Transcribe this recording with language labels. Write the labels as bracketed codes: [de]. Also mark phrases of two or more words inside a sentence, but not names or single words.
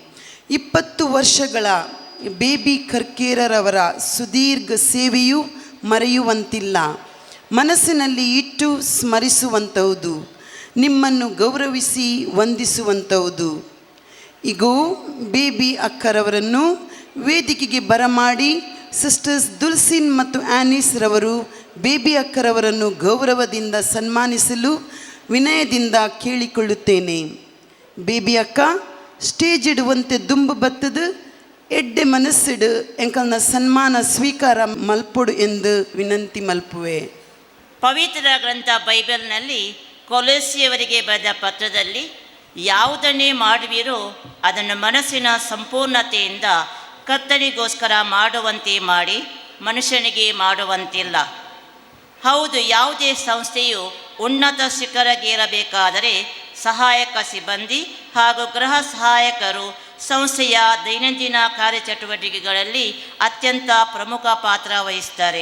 [kn] 20 ವರ್ಷಗಳ ಬೇಬಿ ಕರ್ಕೇರರವರ ಸುದೀರ್ಘ ಸೇವೆಯು ಮರೆಯುವಂತಿಲ್ಲ, ಮನಸ್ಸಿನಲ್ಲಿ ಇಟ್ಟು ಸ್ಮರಿಸುವಂಥದ್ದು, ನಿಮ್ಮನ್ನು ಗೌರವಿಸಿ ವಂದಿಸುವಂಥದ್ದು. ಈಗೋ ಬೇಬಿ ಅಕ್ಕರವರನ್ನು ವೇದಿಕೆಗೆ ಬರಮಾಡಿ ಸಿಸ್ಟರ್ಸ್ ದುಲ್ಸಿನ್ ಮತ್ತು ಆನಿಸ್ ರವರು ಬೇಬಿ ಅಕ್ಕರವರನ್ನು ಗೌರವದಿಂದ ಸನ್ಮಾನಿಸಲು ವಿನಯದಿಂದ ಕೇಳಿಕೊಳ್ಳುತ್ತೇನೆ. [tcy] ಬೇಬಿ ಅಕ್ಕ ಸ್ಟೇಜ್ ಇಡುವಂತೆ ದುಂಬು ಬತ್ತದ ಎಡ್ಡೆ ಮನಸ್ಸಿಡು ಎಂಕಲ್ನ ಸನ್ಮಾನ ಸ್ವೀಕಾರ ಮಲ್ಪೊಡು ಎಂದು ವಿನಂತಿ ಮಲ್ಪುವೆ. [kn] ಪವಿತ್ರ ಗ್ರಂಥ ಬೈಬಲ್ನಲ್ಲಿ ಕೊಲೊಸ್ಸಿಯವರಿಗೆ ಬರೆದ ಪತ್ರದಲ್ಲಿ ಯಾವುದನ್ನೇ ಮಾಡುವಿರೋ ಅದನ್ನು ಮನಸ್ಸಿನ ಸಂಪೂರ್ಣತೆಯಿಂದ ಕರ್ತನಿಗೋಸ್ಕರ ಮಾಡುವಂತೆ ಮಾಡಿ ಮನುಷ್ಯನಿಗೆ ಮಾಡುವಂತಿಲ್ಲ. ಹೌದು, ಯಾವುದೇ ಸಂಸ್ಥೆಯು ಉನ್ನತ ಶಿಖರಗೇರಬೇಕಾದರೆ ಸಹಾಯಕ ಸಿಬ್ಬಂದಿ ಹಾಗೂ ಗೃಹ ಸಹಾಯಕರು ಸಂಸ್ಥೆಯ ದೈನಂದಿನ ಕಾರ್ಯಚಟುವಟಿಕೆಗಳಲ್ಲಿ ಅತ್ಯಂತ ಪ್ರಮುಖ ಪಾತ್ರ ವಹಿಸ್ತಾರೆ.